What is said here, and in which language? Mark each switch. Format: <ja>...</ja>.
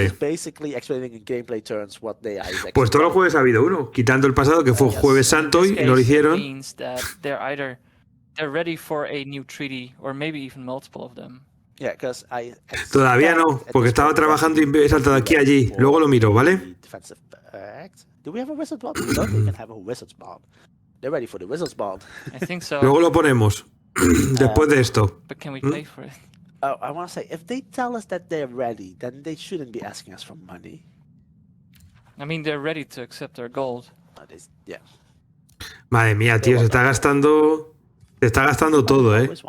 <en>Which is basically explaining in gameplay terms what they are.</en> <es>Pues todos los jueves ha habido uno, quitando el pasado que fue Jueves Santo y no lo hicieron.</es> <en>Means that they're ready for a new treaty or maybe even multiple of them. Yeah, because</en> <es>Todavía no, porque estaba trabajando y he saltado aquí a allí. Luego lo miro, ¿vale?</es> <en>Do we have a wizard bond? We don't even have a wizard's bond. They're ready for the wizard's bond. I think so.</en> <es>Luego lo ponemos. Después de esto.</es> <en>But can we pay for it? Oh, I want to say, if they tell us that they're ready, then they shouldn't be asking us for money. I mean, they're ready to accept our gold. Yeah.</en> <es>Madre mía, tío, se está gastando todo, ¿eh?</es>